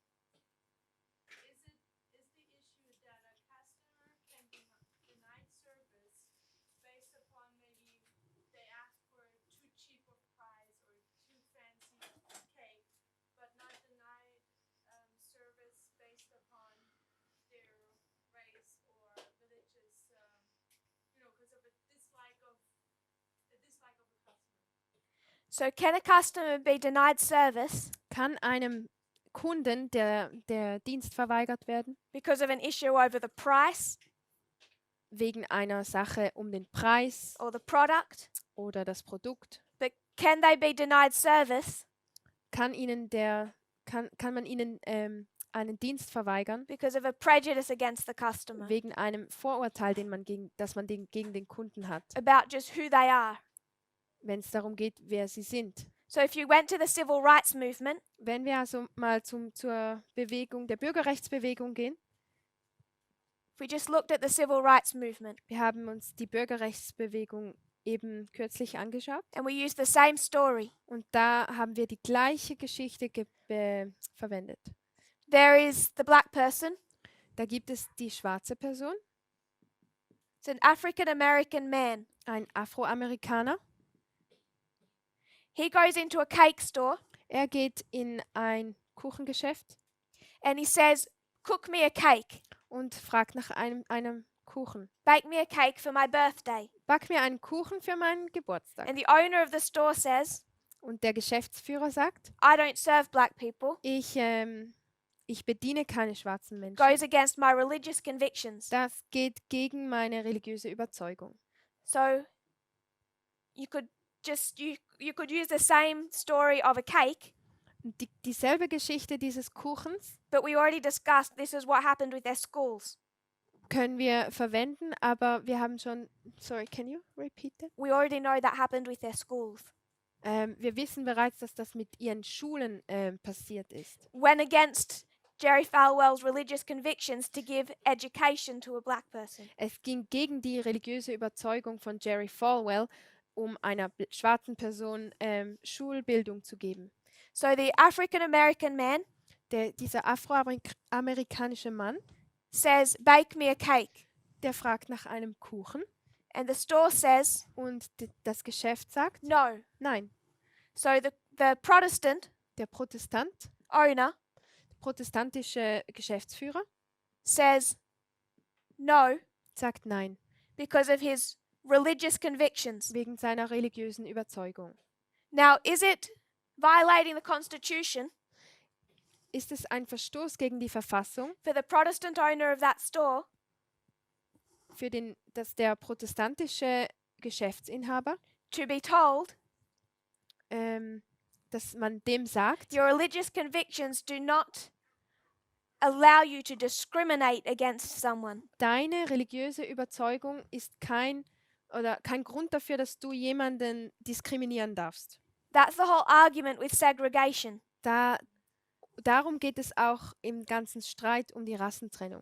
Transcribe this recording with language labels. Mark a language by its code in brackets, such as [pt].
[en] Is the issue that a customer can be denied service based upon maybe they ask for too cheap of price or too fancy cake, but not denied service based upon their race or religious, because of a dislike of a customer. So can a customer be denied service [de] Kann einem Kunden der Dienst verweigert werden [en] because of an issue over the price [de] wegen einer Sache um den Preis [en] or the product? [de] oder das Produkt? [en] But can they be denied service [de] Kann man ihnen einen Dienst verweigern [en] because of a prejudice against the customer [de] wegen einem Vorurteil, das man gegen den Kunden hat, [en] about just who they are? [de] wenn es darum geht, wer sie sind? [en] So if you went to the civil rights movement, [de] Wenn wir also mal zur Bewegung, der Bürgerrechtsbewegung gehen, [en] if we just looked at the civil rights movement [de] wir haben uns die Bürgerrechtsbewegung eben kürzlich angeschaut [en] and we used the same story, [de] und da haben wir die gleiche Geschichte verwendet. [en] there is the black person, [de] Da gibt es die schwarze Person, [en] it's an African American man. [de] ein Afroamerikaner. [en] He goes into a cake store [de] Er geht in ein Kuchengeschäft [en] and he says, cook me a cake, [de] und fragt nach einem Kuchen. [en] bake me a cake for my birthday. [de] Back mir einen Kuchen für meinen Geburtstag. [en] And the owner of the store says, [de] Und der Geschäftsführer sagt, [en] I don't serve black people, [de] ich bediene keine schwarzen Menschen. [en] goes against my religious convictions. [de] Das geht gegen meine religiöse Überzeugung. [en] So you could you could use the same story of a cake, [de] Und dieselbe Geschichte dieses Kuchens [en] but we already discussed this is what happened with their schools. [de] können wir verwenden, aber wir haben schon, [en] sorry, can you repeat that? We already know that happened with their schools. [de] Wir wissen bereits, dass das mit ihren Schulen passiert ist. [en] Went against Jerry Falwell's religious convictions to give education to a black person. [de] Es ging gegen die religiöse Überzeugung von Jerry Falwell, um einer schwarzen Person Schulbildung zu geben. [en] So the African American man [de] Dieser afroamerikanische Mann, [en] says, bake me a cake. [de] der fragt nach einem Kuchen [en] And the store says, [de] und das Geschäft sagt, [en] no. [de] nein. [en] So the Protestant [de] Der Protestant, [en] owner [de] protestantische Geschäftsführer, [en] says, no, [de] sagt nein, [en] because of his religious convictions. [de] wegen seiner religiösen Überzeugung. [en] Now, is it violating the Constitution [de] Ist es ein Verstoß gegen die Verfassung, [en] for the Protestant owner of that store [de] dass der protestantische Geschäftsinhaber, [en] to be told [de] dass man dem sagt, [en] your religious convictions do not allow you to discriminate against someone? [de] deine religiöse Überzeugung ist kein Grund dafür, dass du jemanden diskriminieren darfst. [en] That's the whole argument with segregation, [de] Darum geht es auch im ganzen Streit um die Rassentrennung.